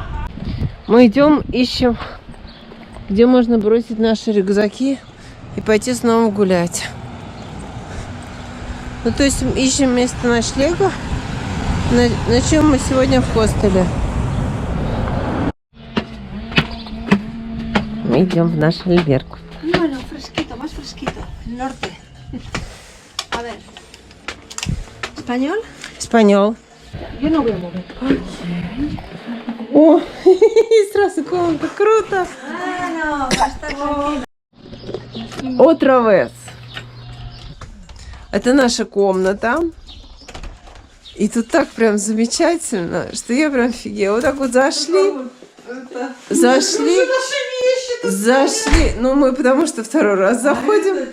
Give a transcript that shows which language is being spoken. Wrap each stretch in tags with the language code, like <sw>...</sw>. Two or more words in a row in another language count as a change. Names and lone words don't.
<ru>Мы идем, ищем, где можно бросить наши рюкзаки и пойти снова гулять. Ну, то есть ищем место ночлега. Ночуем мы сегодня в хостеле. Мы идем в наш альберг.</ru> <es>Bueno, fresquito, más fresquito. El norte. A ver. ¿Español? Испаньол. Yo no voy a mover.</es> <ru>О, сразу комната, круто.</ru> <es>Bueno, va a estar tranquilo.</es> <ru>Отравес. Это наша комната. И тут так прям замечательно, что я прям офигела. Вот так вот зашли. Зашли. Ну, мы потому что второй раз заходим.</ru>